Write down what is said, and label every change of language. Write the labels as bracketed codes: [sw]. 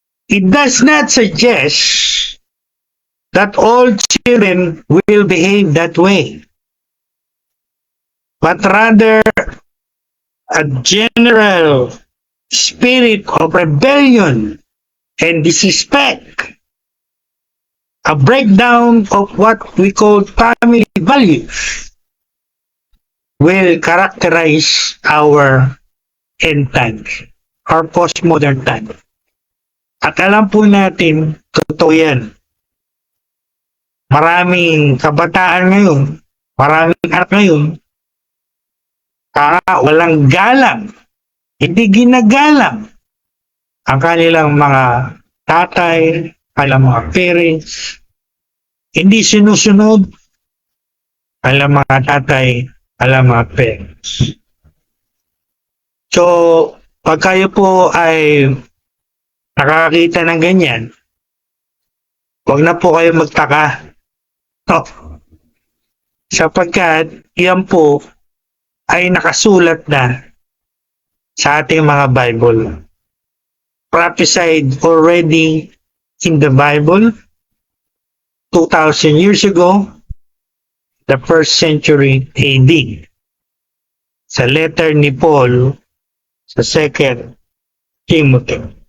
[en] It does not suggest that all children will behave that way, but rather a general spirit of rebellion and disrespect, a breakdown of what we call family values, will characterize our end times, our postmodern time. [tl] At alam po natin, totoo yan. Maraming kabataan ngayon, maraming anak ngayon, walang galang, hindi ginagalang ang kanilang mga tatay, kanilang mga parents, hindi sinusunod kanilang mga tatay, kanilang mga parents. So, pag kayo po ay nakakita ng ganyan, huwag na po kayo magtaka. No. Sapagkat yan po ay nakasulat na sa ating mga Bible. [en] Prophesied already in the Bible 2,000 years ago, the 1st century AD. [tl] Sa letter ni Paul sa 2 Timothy.